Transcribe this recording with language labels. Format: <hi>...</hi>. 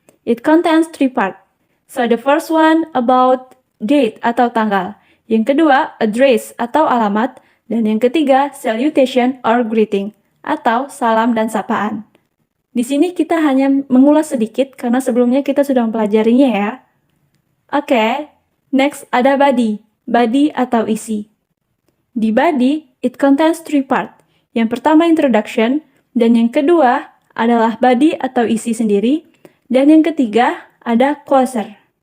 <en>It contains 3 parts. So, the first one about date</en> <id>atau tanggal. Yang kedua, address atau alamat. Dan yang ketiga, salutation or greeting atau salam dan sapaan. Di sini kita hanya mengulas sedikit karena sebelumnya kita sudah mempelajarinya ya. Oke, next ada body. Body atau isi. Di</id> <en>body, it contains 3 parts.</en> <id>Yang pertama introduction, dan yang kedua adalah body atau isi sendiri, dan yang ketiga ada closer.</id>